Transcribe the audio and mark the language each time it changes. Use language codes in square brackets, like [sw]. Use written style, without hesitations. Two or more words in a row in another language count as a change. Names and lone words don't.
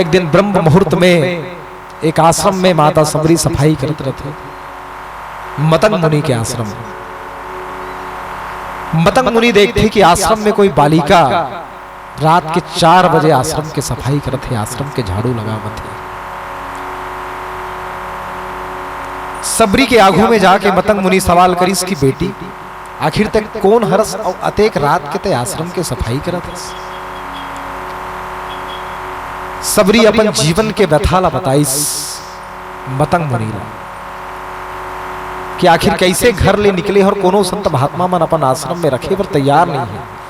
[hne] एक दिन ब्रह्म मुहूर्त में एक आश्रम में माता सबरी सफाई करते रहते, मतंग मुनि के आश्रम में। मतंग मुनि देखते कि आश्रम में कोई बालिका रात के 4 बजे आश्रम के सफाई करते, आश्रम के झाड़ू लगावत है। सबरी के आगू में जाके मतंग मुनि सवाल करिस कि बेटी आखिर तक कौन हरस और अतेक रात के ते आश्रम के सफाई करत हस। सबरी अपन जीवन के व्यथा ला बताइस मतंग मुनि ला कि आखिर कैसे घर ले निकले और कोनो संत महात्मा मन अपन आश्रम में रखे पर तैयार नहीं है।